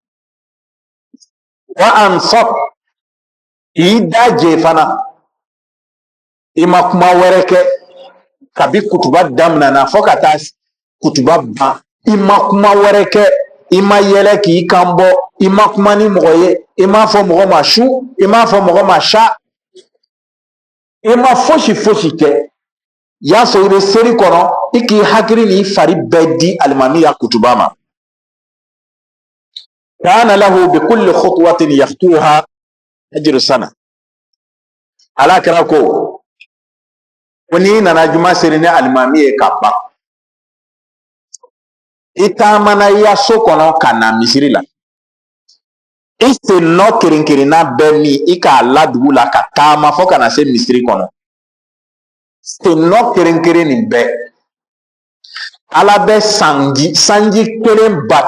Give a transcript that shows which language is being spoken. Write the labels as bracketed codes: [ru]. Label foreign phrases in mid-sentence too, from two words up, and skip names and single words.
[bm] wa ansɔt k'i da je fana i ma kuma wɛrɛ kɛ kabi kutuba daminɛna fɔ ka taa kutuba ban i ma kuma wɛrɛ kɛ i ma yɛlɛ k'i kan bɔ i ma kuma ni mɔgɔ ye i m'a fɔ mɔgɔ ma su i m'a fɔ mɔgɔ ma sa i ma fosi fosi kɛ y'a sɔrɔ i bɛ seli kɔnɔ i k'i hakili n'i fari bɛɛ di alimami ya kutuba ma [ar] كان له بكل خطوة يخطوها أجر سنة [bm] ala kɛra ko n'i nana juma seli ni alimami ye ka ban i taamana i ya so kɔnɔ ka na misiri la i sennɔ kerenkerenna bɛɛ min i k'a ladugu la ka taama fɔ ka na se misiri kɔnɔ sennɔ kerenkeren nin bɛɛ ala bɛ sanji kelen